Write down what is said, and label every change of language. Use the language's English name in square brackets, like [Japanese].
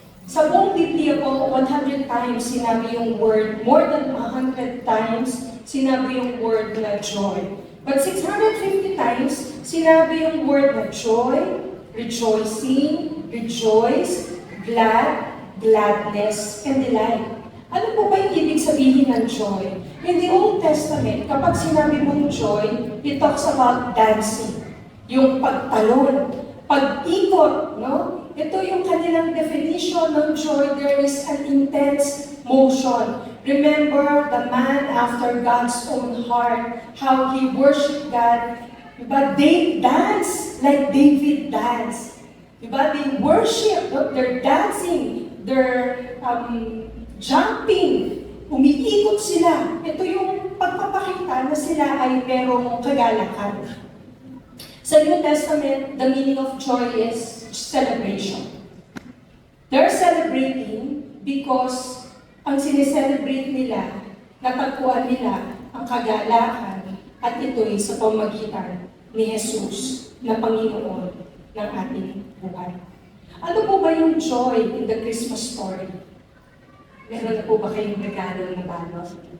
[Filipino] Sa buong Biblia po, 100 times sinabi yung word, [English] more than 100 times [Filipino] sinabi yung word na joy. [English] But 650 times, [Filipino] sinabi yung word na [English] joy, rejoicing, rejoice, glad, gladness, and delight. [Filipino] Ano po ba yung ibig sabihin ng joy? [English] In the Old Testament, [Filipino] kapag sinabi mong joy, [English] it talks about dancing. [Filipino] Yung pagtalon, pag-ikot, no? Ito yung kanilang definition ng joy. [English] There is an intense motion. Remember the man after God's own heart, how he worshiped God. Diba? They dance like David danced. Diba? They worship, no? They're dancing, they're jumping, [Filipino] umiikot sila. Ito yung pagpapakita na sila ay merong kagalakan. [English] Sa New Testament, the meaning of joy is celebration. They're celebrating because [Filipino] ang sineselebrate nila, natagpuan nila ang kagalakan at ito'y sa pamagitan ni Jesus na Panginoon ng ating buhay. Ano po ba yung joy in the Christmas story? Meron na po ba kayong regalo na balot?